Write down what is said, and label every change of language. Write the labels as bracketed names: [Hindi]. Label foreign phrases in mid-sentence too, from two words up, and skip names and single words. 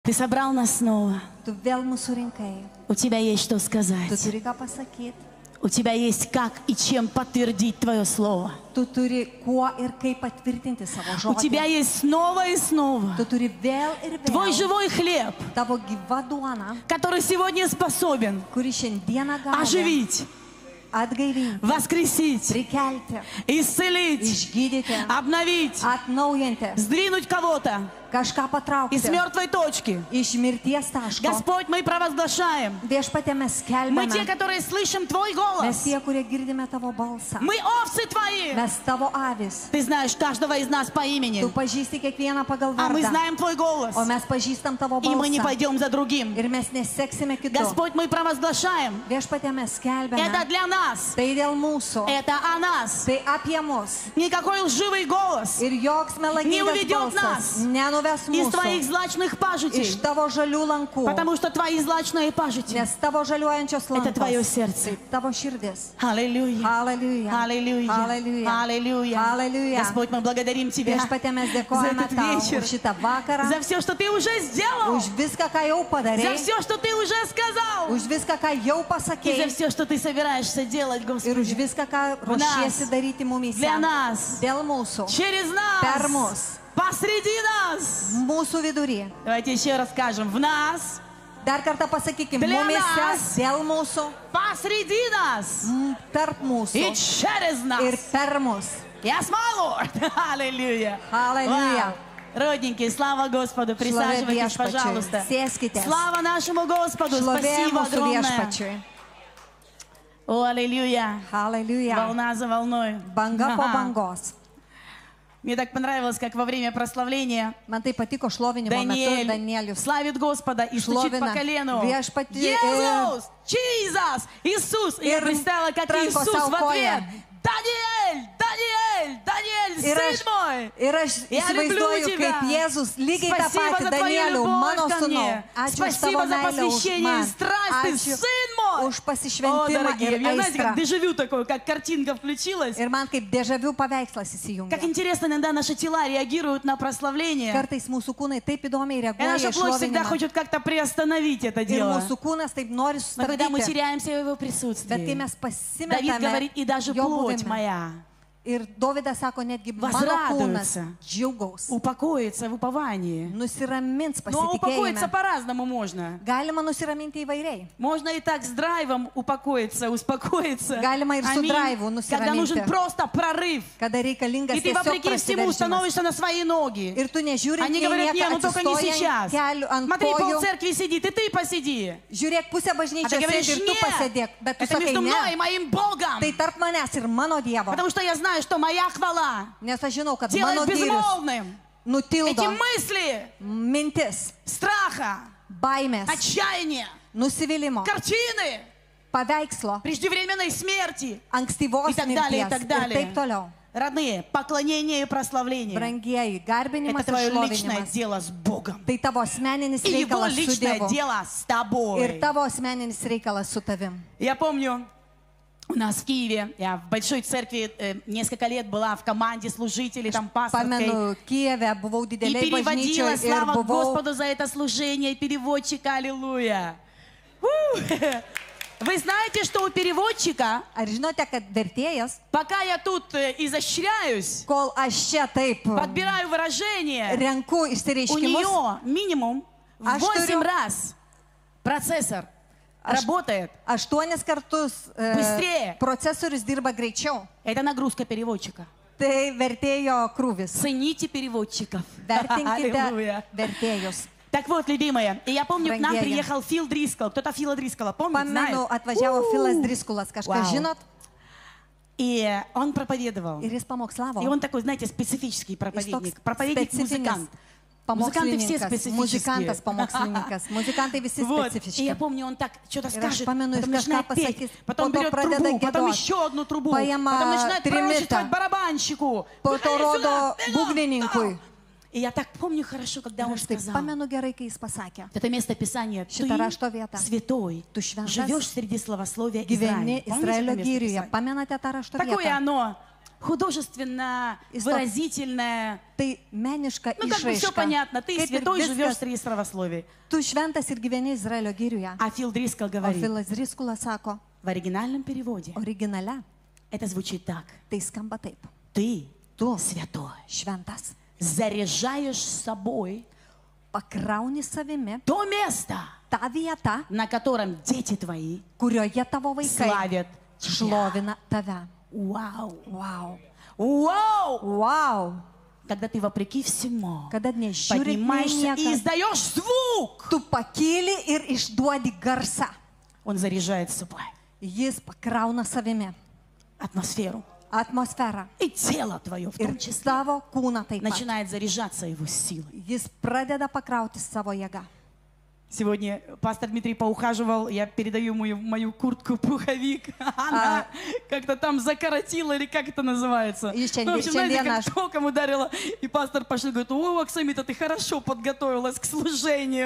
[Russian] Ты собрал нас снова. [Lithuanian] Tu vėl mūsų rinkai. [Russian] У тебя есть что [Lithuanian] Tu [Russian] сказать. [Lithuanian] turi ką pasakyti. [Russian] У тебя есть как и чем подтвердить Твое Слово. [Lithuanian] Tu turi kuo ir kaip patvirtinti savo [Russian] У тебя [Lithuanian] žodį. [Russian] есть снова и снова [Lithuanian] Tu turi vėl ir [Russian] Твой [Lithuanian] vėl [Russian] живой хлеб, [Lithuanian] tavo gyva duona, [Russian] который сегодня способен [Lithuanian] kuri šiandieną gali [Russian] оживить, [Lithuanian] atgaivinti, [Russian] воскресить, [Lithuanian] prikelti, [Russian] исцелить, [Lithuanian] išgydyti, [Russian] обновить, [Lithuanian] atnaujinti, [Russian] сдвинуть кого-то [Lithuanian] kažką [Russian] из [Lithuanian] patraukti [Russian] мертвой точки. [Lithuanian] iš mirties taško. [Russian] Господь, мы провозглашаем. [Lithuanian] Viešpatie mes [Russian] Мы те, [Lithuanian] skelbiame, [Russian] которые слышим Твой [Lithuanian] mes [Russian] голос. [Lithuanian] tie, kurie girdime tavo balsą, [Russian] Мы овцы Твои. [Lithuanian] mes tavo avis. [Russian] Ты знаешь каждого из нас по имени. [Lithuanian] Tu pažįsti kiekvieną pagal [Russian] А мы [Lithuanian] vardą, [Russian] знаем Твой голос. [Lithuanian] o mes pažįstam tavo [Russian] И мы не [Lithuanian] balsą [Russian] пойдем за другим. [Lithuanian] ir mes neseksime kitų. [Russian] Господь, мы провозглашаем. [Lithuanian] Viešpatie mes [Russian] Это [Lithuanian] skelbiame, [Russian] для нас. [Lithuanian] tai dėl mūsų, [Russian] Это о нас. [Lithuanian] tai apie mus. [Russian] Никакой лживый голос [Lithuanian] Ir joks melagingas [Russian] уведет [Lithuanian] balsas [Russian] нас [Lithuanian] nenuves [Russian] из Твоих [Lithuanian] mūsų [Russian] злачных [Lithuanian] iš [Russian] пажитей. [Lithuanian] tavo žalių lankų, [Russian] Потому что Твои злачные пажити [Lithuanian] nes tavo žaliuojančios [Russian] это Твое [Lithuanian] lankos [Russian] сердце. [Lithuanian] tai tavo širdis. [Russian] Аллилуйя. Аллилуйя. Аллилуйя. Аллилуйя. Аллилуйя. Аллилуйя. Господь, мы благодарим Тебя [Lithuanian] Viešpatie mes [Russian] за [Lithuanian] dėkojame [Russian] этот [Lithuanian] tau [Russian] вечер, [Lithuanian] už šitą vakarą, [Russian] за все, что Ты уже сделал, [Lithuanian] už viską, ką jau [Russian] за [Lithuanian] padarei, [Russian] все, что Ты уже сказал, [Lithuanian] už viską, ką jau [Russian] и за [Lithuanian] pasakėjai [Russian] все, что Ты собираешься делать, [Lithuanian] ir už [Russian] Господи, [Lithuanian] viską, ką ruošiesi daryti mumyse. [Russian] для нас, [Lithuanian] Dėl mūsų, [Russian] через [Lithuanian] per [Russian] нас, [Lithuanian] mus, [Russian] посреди нас. [Lithuanian] mūsų vidury. [Russian] Давайте еще раз скажем, в нас, [Lithuanian] Dar kartą pasakykime, [Russian] Для [Lithuanian] mumyse, [Russian] нас. [Lithuanian] dėl mūsų, [Russian] посреди нас [Lithuanian] tarp [Russian] и [Lithuanian] mūsų [Russian] через [Lithuanian] ir [Russian] нас. [Lithuanian] per mus. [English] Yes, my Lord. [Russian] Аллилуйя. Аллилуйя. Родненькие, слава Господу. Присаживайтесь, [Lithuanian] viešpačiui. [Russian] пожалуйста. [Lithuanian] Sėskitės. [Russian] Слава нашему Господу. [Lithuanian] Šlovė [Russian] Спасибо [Lithuanian] mūsų [Russian] огромное. [Lithuanian] viešpačiui. [Russian] О, аллилуйя. Аллилуйя. Волна за волной. [Lithuanian] Banga po [Russian] Ага. [Lithuanian] bangos. [Russian] Мне так понравилось, как во время прославления [Lithuanian] Man tai patiko šlovinimo metu [Russian] Даниэль [Lithuanian] Danielius [Russian] славит Господа и стучит по [Lithuanian] šlovina [Russian] колену. [Lithuanian] viešpatį [Russian] Иисус! Чизас! Иисус! И я [Lithuanian] Ir [Russian] представила, как [Lithuanian] tranko [Russian] Иисус [Lithuanian] sau [Russian] в ответ. [Lithuanian] koją. [Russian] Даниэль! Даниэль! Даниэль! [Lithuanian] Ir [Russian] Сын [Lithuanian] aš, [Russian] мой! [Lithuanian] ir aš [Russian] Я люблю [Lithuanian] įsivaizduoju, [Russian] тебя. [Lithuanian] kaip Jėzus lygiai tą [Russian] Спасибо [Lithuanian] patį [Russian] за твою [Lithuanian] Danielių, [Russian] любовь [Lithuanian] mano [Russian] ко [Lithuanian] sūnau. [Russian] мне. [Lithuanian] Ačiū už [Russian] Спасибо [Lithuanian] tavo [Russian] за [Lithuanian] meilę už [Russian] посвящение и [Lithuanian] man. [Russian] страсть, ты [Lithuanian] Ačiū [Russian] сын мой! [Lithuanian] už [Russian] О, [Lithuanian] pasišventimą [Russian] дорогие, [Lithuanian] ir [Russian] я, знаете, как [Lithuanian] aistrą. [Russian] дежавю такое, как картинка включилась. [Lithuanian] Ir man kaip dežavių paveikslas [Russian] Как [Lithuanian] įsijungia. [Russian] интересно, иногда наши тела реагируют на прославление. [Lithuanian] Kartais mūsų kūnai taip įdomiai [Russian] И [Lithuanian] reaguoja [Russian] наша [Lithuanian] į [Russian] плоть всегда [Lithuanian] šlovinimą. [Russian] хочет как-то приостановить это [Lithuanian] Ir [Russian] дело. [Lithuanian] mūsų kūnas taip nori [Russian] Но когда мы [Lithuanian] sustabdyti. [Russian] теряемся в его [Lithuanian] Bet kai [Russian] присутствии, [Lithuanian] mes [Russian] Давид [Lithuanian] pasimetame [Russian] говорит, и даже [Lithuanian] jo [Russian] плоть [Lithuanian] buvime. [Russian] моя [Lithuanian] Ir Dovydas sako, netgi mano [Russian] Возрадуется. [Lithuanian] kūnas džiaugaus, [Russian] упокоится в уповании. [Lithuanian] nusiramins [Russian] Но упокоиться [Lithuanian] pasitikėjime. [Russian] по-разному можно. [Lithuanian] Galima nusiraminti įvairiai. [Russian] Можно и так с драйвом упокоиться, успокоиться. [Lithuanian] Galima ir su [Russian] Аминь. [Lithuanian] драйву [Russian] Когда нужен [Lithuanian] nusiraminti. [Russian] просто прорыв. [Lithuanian] Kada reikalingas [Russian] И ты, [Lithuanian] tiesiog [Russian] вопреки всему, [Lithuanian] prasiveržimas. [Russian] становишься на свои ноги. [Lithuanian] Ir tu nežiūri, [Russian] Они [Lithuanian] nei [Russian] говорят, не, [Lithuanian] nieką [Russian] ну только не [Lithuanian] atsistoji [Russian] сейчас. [Lithuanian] ant kelių, ant [Russian] Смотри, [Lithuanian] kojų. [Russian] полцеркви сидит, и ты посиди. [Lithuanian] Žiūrėk, pusė [Russian] А ты [Lithuanian] bažnyčios [Russian] говоришь, [Lithuanian] sėdi ir tu pasėdėk. Bet tu [Russian] это [Lithuanian] sakai, [Russian] между мной и [Lithuanian] ne, [Russian] моим Богом. [Lithuanian] tai tarp manęs ir mano Dievo. [Russian] Потому что я знаю, что моя хвала [Lithuanian] Nes aš žinau, kad [Russian] делает [Lithuanian] mano Dievas [Russian] безмолвным [Lithuanian] nutildo [Russian] эти мысли [Lithuanian] mintis, [Russian] страха, [Lithuanian] baimės, [Russian] отчаяния, [Lithuanian] nusivylimo, [Russian] картины [Lithuanian] paveikslo, [Russian] преждевременной смерти [Lithuanian] ankstyvos [Russian] и так далее, и [Lithuanian] mirties [Russian] так [Lithuanian] ir [Russian] далее. [Lithuanian] taip toliau. [Russian] Родные, поклонение и прославление [Lithuanian] Brangieji, – garbinimas [Russian] это [Lithuanian] ir [Russian] твое личное [Lithuanian] šlovinimas. [Russian] дело с Богом. [Lithuanian] Tai tavo asmeninis [Russian] И его [Lithuanian] reikalas su [Russian] личное [Lithuanian] Dievu. [Russian] дело с [Lithuanian] Ir [Russian] тобой. [Lithuanian] tavo asmeninis reikalas su tavim. [Russian] Я помню, у нас в Киеве, я в большой церкви несколько лет была в команде служителей, там пасторской. [Lithuanian] Pamenu, Kijeve buvau [Russian] И [Lithuanian] didelėje [Russian] переводила, [Lithuanian] bažnyčioje ir [Russian] слава [Lithuanian] buvau [Russian] Господу за это служение, переводчик, аллилуйя. Вы знаете, что у переводчика, [Lithuanian] Ar žinote, kad vertėjas, [Russian] пока я тут изощряюсь, [Lithuanian] kol aš čia taip [Russian] подбираю выражение, [Lithuanian] renku [Russian] у [Lithuanian] išsireiškimus, [Russian] нее минимум в [Lithuanian] Аж [Russian] 8 [Lithuanian] тuriu- [Russian] раз процессор работает. [Lithuanian] 8 kartus [Russian] Bыстрее. [Lithuanian] procesorius dirba greičiau. [Russian] Это нагрузка переводчика. [Lithuanian] Tai vertėjo krūvis. [Russian] Цените переводчиков. [Lithuanian] Vertinkite [Russian] Аллилуйя. [Lithuanian] vertėjus. [Russian] Так вот, любимые, и я помню, к нам [Lithuanian] Брангея. [Russian] приехал Фил Дрискл. Кто-то Фила Дрискла помнит, знает? [Lithuanian] Pamenu, atvažiavo Filas Driskulas, kažką [Russian] Вау. [Lithuanian] žinot, [Russian] И он проповедовал. [Lithuanian] ir jis pamokslavo. [Russian] И он такой, знаете, специфический [Lithuanian] Jis [Russian] проповедник. [Lithuanian] toks [Russian] Проповедник-музыкант. [Lithuanian] specifinis [Russian] Музыканты все [Lithuanian] pamokslininkas, [Russian] специфические. [Lithuanian] muzikantas, pamokslininkas. Muzikantai visi [Russian] Вот. И [Lithuanian] specifiški. [Russian] я помню, он так что-то [Lithuanian] Ir aš [Russian] скажет, [Lithuanian] pamenu, jis [Russian] потом [Lithuanian] kažką [Russian] начинает петь, [Lithuanian] pasakys, [Russian] потом [Lithuanian] po to [Russian] берет [Lithuanian] pradeda [Russian] трубу, потом [Lithuanian] giedot, [Russian] еще одну трубу, [Lithuanian] paima [Russian] потом начинает пророчествовать [Lithuanian] trimitą, [Russian] барабанщику. [Lithuanian] po to [Russian] «Выходи сюда, [Lithuanian] rodo [Russian] вперед!» [Lithuanian] būgnininkui. [Russian] И я так помню хорошо, когда он [Lithuanian] Ir aš taip [Russian] сказал, [Lithuanian] pamenu gerai, kai jis pasakė. [Russian] это место Писания, ты [Lithuanian] Šitą rašto vietą. [Russian] святой, [Lithuanian] Tu šventas, [Russian] живешь среди словословия [Lithuanian] gyveni [Russian] Израиля. Помните это [Lithuanian] Izraelio [Russian] место [Lithuanian] gyriuje. [Russian] Писания? [Lithuanian] Pamenate tą rašto [Russian] Такое [Lithuanian] vietą? [Russian] оно художественно, [Lithuanian] Jis toks- [Russian] выразительное. [Lithuanian] Tai meniška [Russian] Ну, как бы все [Lithuanian] išraiška. [Russian] понятно. Ты [Lithuanian] Kaip ir [Russian] святой, живешь [Lithuanian] viskas. [Russian] среди православия. [Lithuanian] Tu šventas ir gyveni Izraelio giriuje. [Russian] А Фил Дрискл [Lithuanian] O [Russian] говорит, [Lithuanian] Filas Driskulas sako, [Russian] в оригинальном переводе [Lithuanian] originale [Russian] это звучит так. [Lithuanian] tai skamba taip. [Russian] Ты [Lithuanian] Tu [Russian] святой. [Lithuanian] šventas. [Russian] Заряжаешь собой [Lithuanian] Pakrauni savimi [Russian] то место, [Lithuanian] tą vietą, [Russian] на котором дети твои [Lithuanian] kurioje tavo vaikai [Russian] славят тебя. [Lithuanian] šlovina tave. [Russian] Вау! [Lithuanian] Wow. [Russian] Вау! [Lithuanian] Wow. [Russian] Когда ты вопреки всему [Lithuanian] Kada nežiūri [Russian] поднимаешься и [Lithuanian] niekas, [Russian] издаешь звук, [Lithuanian] tu pakyli ir išduodi garsą. [Russian] он заряжает собой [Lithuanian] Jis pakrauna savimi [Russian] атмосферу. [Lithuanian] atmosferą [Russian] И тело твое в том [Lithuanian] ir [Russian] числе [Lithuanian] savo kūną taip pat. [Russian] начинает заряжаться его силой. [Lithuanian] Jis pradeda pakrauti savo jėgą. [Russian] Сегодня пастор Дмитрий поухаживал, я передаю мою куртку-пуховик. Она как-то там закоротила, или как это называется. И Ну, в общем, знаете, щенден как наш. током ударила. И пастор пошел, говорит: о, Оксамита, ты хорошо подготовилась к служению.